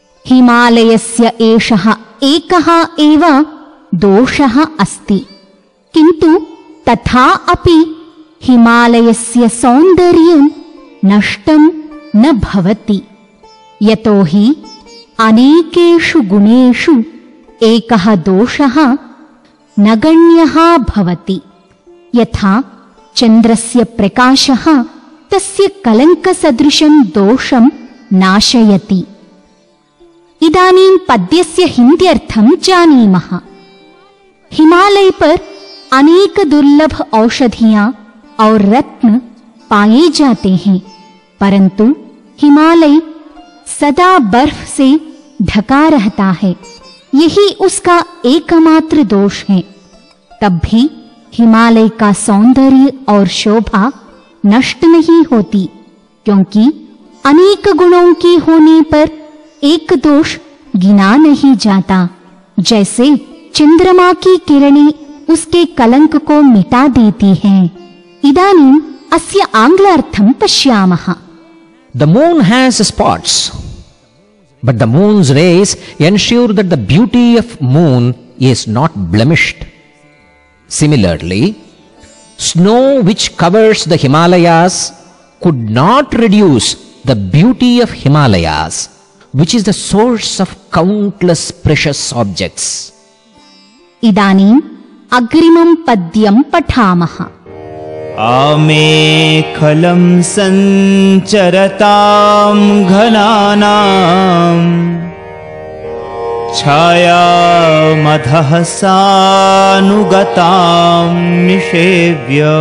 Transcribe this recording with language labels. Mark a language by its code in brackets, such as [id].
[sa] हिमालयस्य एषः एकः एव दोषः अस्ति, किन्तु तथा अपि हिमालयस्य सौन्दर्यं नष्टं न भवति, यतोहि अनेकेषु गुणेषु एकः दोषः नगण्यः भवति। यथा चन्द्रस्य प्रकाशः तस्य कलङ्कसदृशं दोषं नाशयति। इदानीं पद्यस्य हिन्द्यर्थं जानीमः। [hi] हिमालय पर अनेक दुर्लभ औषधियां और रत्न पाए जाते हैं, परंतु हिमालय सदा बर्फ से ढका रहता है, यही उसका एकमात्र दोष है। तब भी हिमालय का सौंदर्य और शोभा नष्ट नहीं होती, क्योंकि अनेक गुणों की होने पर एक दोष गिना नहीं जाता। जैसे चंद्रमा की किरणें उसके कलंक को मिटा देती हैं। [sa] इदानीम् अस्य आङ्ग्लार्थं पश्यामः। [en] The moon has spots, but the moon's rays ensure that the beauty of moon is not blemished. Similarly, snow which covers the Himalayas could not reduce the beauty of Himalayas, which is the source of countless precious objects. [sa] इदानीम् अग्रिमं पद्यं पठामः। आमेखलं सञ्चरतां घनानां छायामधः सानुगतां निषेव्य